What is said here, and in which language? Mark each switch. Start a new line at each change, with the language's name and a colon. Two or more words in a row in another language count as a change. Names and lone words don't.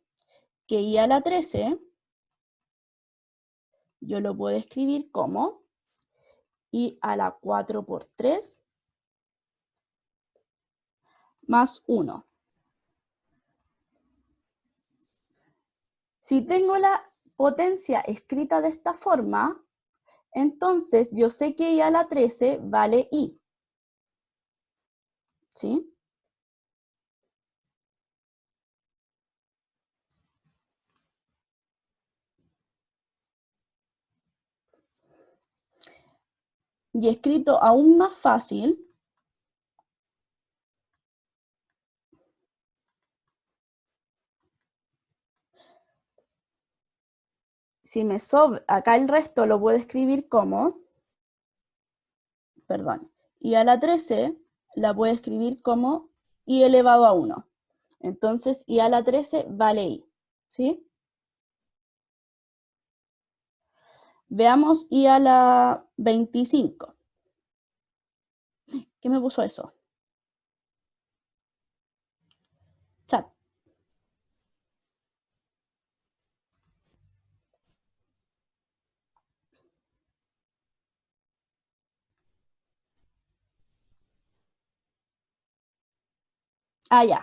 Spanish: Que i a la 13 yo lo puedo escribir como i a la 4 por 3 más 1. Si tengo la potencia escrita de esta forma, entonces yo sé que i a la 13 vale i. ¿Sí? Y escrito aún más fácil, si me sobra, acá el resto lo puedo escribir como, perdón, i a la 13 la puedo escribir como i elevado a 1. Entonces, i a la 13 vale i. ¿Sí? Veamos i a la 25. ¿Qué me puso eso? Chat. Ah, ya.